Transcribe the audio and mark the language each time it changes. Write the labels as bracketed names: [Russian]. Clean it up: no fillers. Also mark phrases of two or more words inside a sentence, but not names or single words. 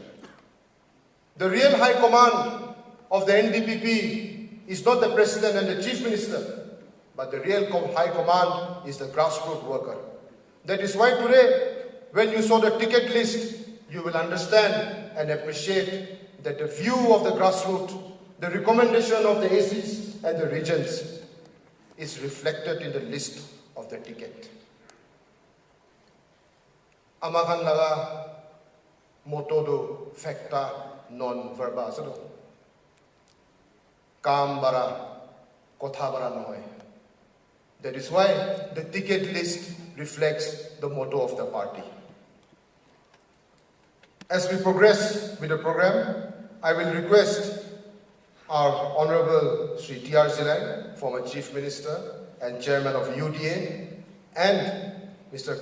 [English] The real high command of the NDPP is not the President and the Chief Minister, but the real high command is the grassroots worker. That is why today, when you saw the ticket list, you will understand and appreciate that the view of the grassroots, the recommendation of the ACs and the regions is reflected in the list of the ticket. [Naga Pidgin] Amakan laga moto do [Latin] facta non verba [Naga Pidgin] sado. Kam bara, kotha bara noy. [English] That is why the ticket list reflects the motto of the party. As we progress with the program, I will request our Honorable Sri T.R. Zilang, former Chief Minister and Chairman of UDA, and Mr.